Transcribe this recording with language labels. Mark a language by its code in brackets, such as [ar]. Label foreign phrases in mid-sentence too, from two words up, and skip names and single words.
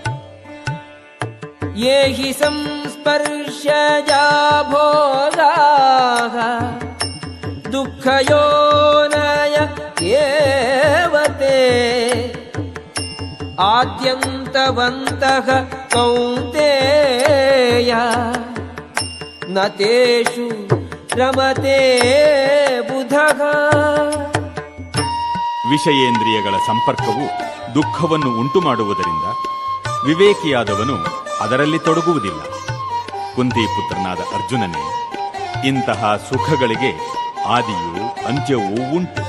[sa] ಯೇ ಹಿ ಸಂಸ್ಪರ್ಶಜಾ ಭೋಗಾಃ ದುಃಖಯೋನಯ ಏವತೆ ಆದ್ಯಂತವಂತಃ ಕೌಂತೇಯ ನ ತೇಷು ರಮತೆ ಬುಧಃ. [kn] ವಿಷಯೇಂದ್ರಿಯಗಳ ಸಂಪರ್ಕವು ದುಃಖವನ್ನು ಉಂಟುಮಾಡುವುದರಿಂದ ವಿವೇಕಿಯಾದವನು ಅದರಲ್ಲಿ ತೊಡಗುವುದಿಲ್ಲ. ಕುಂತಿಪುತ್ರನಾದ ಅರ್ಜುನನೇ, ಇಂತಹ ಸುಖಗಳಿಗೆ ಆದಿಯೂ ಅಂತ್ಯವೂ ಉಂಟು.